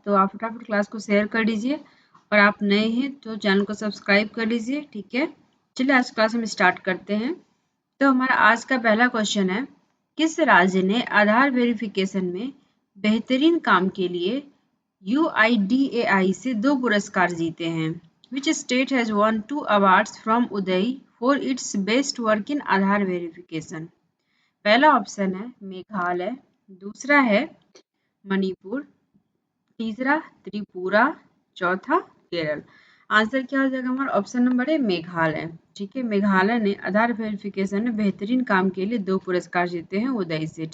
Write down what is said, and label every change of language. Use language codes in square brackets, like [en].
[hi] तो आप फटाफट क्लास को शेयर कर दीजिए और आप नए हैं तो चैनल को सब्सक्राइब कर लीजिए, ठीक है। चलिए आज क्लास हम स्टार्ट करते हैं। तो हमारा आज का पहला क्वेश्चन है, किस राज्य ने आधार वेरिफिकेशन में बेहतरीन काम के लिए UIDAI से 2 पुरस्कार जीते हैं? [en] Which state has won 2 awards from UDAI for its best work in Aadhaar verification? [hi] पहला ऑप्शन है मेघालय, दूसरा है मणिपुर, तीसरा त्रिपुरा, चौथा केरल। आंसर क्या हो जाएगा हमारा? ऑप्शन नंबर है मेघालय। ठीक है, मेघालय ने आधार वेरिफिकेशन में बेहतरीन काम के लिए 2 पुरस्कार जीते हैं उदय से।